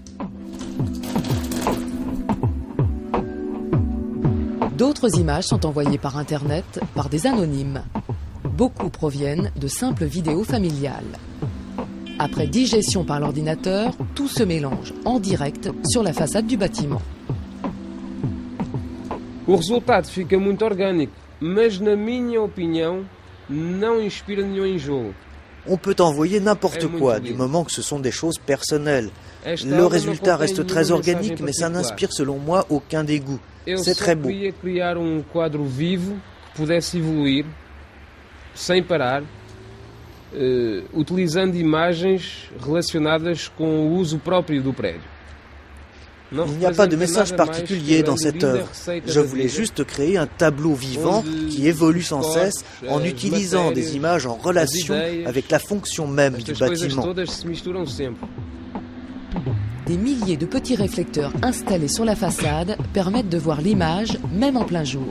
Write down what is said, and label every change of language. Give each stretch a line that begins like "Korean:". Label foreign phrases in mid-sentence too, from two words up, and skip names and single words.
French: D'autres images sont envoyées par Internet par des anonymes. Beaucoup proviennent de simples vidéos familiales. Après digestion par l'ordinateur, tout se mélange en direct sur la façade du bâtiment.
Portuguese: O resultado fica muito orgânico, mas na minha opinião não inspira nenhum enjoo.
French: On peut envoyer n'importe quoi, du moment que ce sont des choses personnelles. Le résultat reste très organique, mais ça n'inspire selon moi aucun dégoût. C'est très beau.
Portuguese: Eu só queria criar quadro vivo que pudesse evoluir sem parar, utilizando imagens relacionadas com o uso próprio do prédio.
French: Il n'y a pas de message particulier dans cette œuvre. Je voulais juste créer un tableau vivant qui évolue sans cesse en utilisant des images en relation avec la fonction même du bâtiment. Des milliers de petits réflecteurs installés sur la façade permettent de voir l'image même en plein jour.